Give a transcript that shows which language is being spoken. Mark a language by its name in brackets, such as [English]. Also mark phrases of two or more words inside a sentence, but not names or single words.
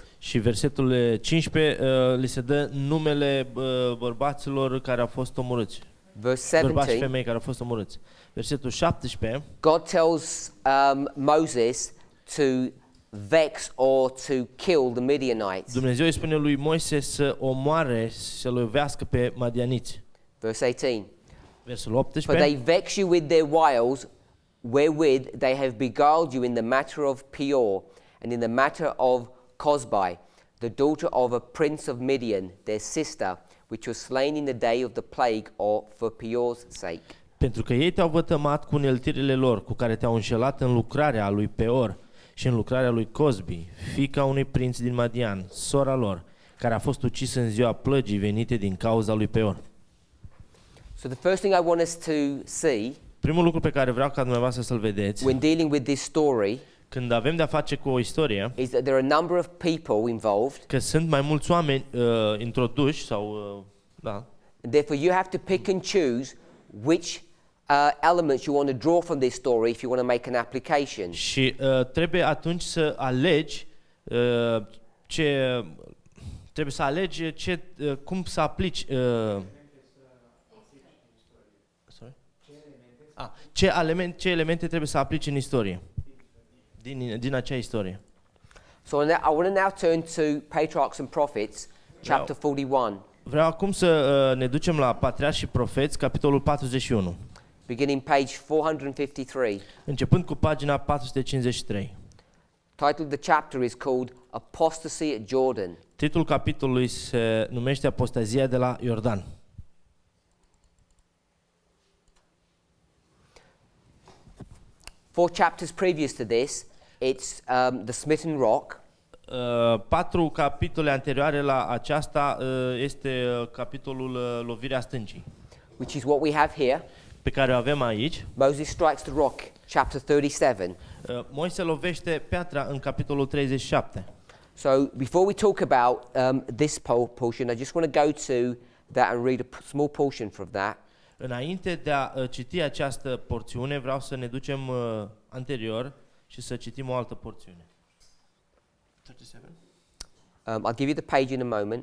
[Romanian] Și versetul 15 li se dă numele bărbaților care au fost omorâți. [English] Verse [Romanian] Bărbați și [English] 17, [Romanian] femei care au fost omorâți. Versetul 17, [English] God tells Moses to vex or to kill the Midianites. [Romanian] Dumnezeu îi spune lui Moise să omoare, să lovească pe madianiți. [English] Verse 18, [Romanian] Versul [English] for [Romanian] 18. [English] they vex you with their wiles, wherewith they have beguiled you in the matter of Peor, and in the matter of Cosbi, the daughter of a prince of Midian, their sister, which was slain in the day of the plague, or for Peor's sake. [Romanian] Pentru că ei te-au vătămat cu uneltirile lor, cu care te-au înșelat în lucrarea lui Peor și în lucrarea lui Cosbi, fiica unui prinț din Madian, sora lor, care a fost ucisă în ziua plăgii venite din cauza lui Peor. [English] So the first thing I want us to see [Romanian] Primul lucru pe care vreau ca dumneavoastră să-l vedeți, [English] when dealing with this story [Romanian] când avem de-a face cu o istorie, [English] is that there are a number of people involved, [Romanian] că sunt mai mulți oameni introduși sau da. [English] and therefore you have to pick and choose which elements you want to draw from this story if you want to make an application. [Romanian] Și trebuie atunci să alegi trebuie să alegi cum să aplici ce elemente trebuie să aplici în istorie. Din acea istorie. [English] So I want to now turn to Patriarchs and Prophets, chapter 41, [Romanian] Vreau acum să ne ducem la Patriarhi și Profeți, capitolul 41, [English] beginning page 453. [Romanian] începând cu pagina 453. [English] Title of the chapter is called Apostasy at Jordan. [Romanian] Titlul capitolului se numește Apostazia de la Iordan. [English] Four chapters previous to this, it's the smitten rock. [Romanian] 4 capitole anterioare la aceasta este capitolul lovirea stâncii, [English] Which is what we have here. [Romanian] pe care o avem aici. [English] Moses strikes the rock, chapter 37. [Romanian] Moise lovește piatra în capitolul 37. [English] So before we talk about this portion, I just want to go to that and read a small portion from that. [Romanian] Înainte de a citi această porțiune, vreau să ne ducem anterior și să citim o altă porțiune. [English] 37? I'll give you the page in a moment.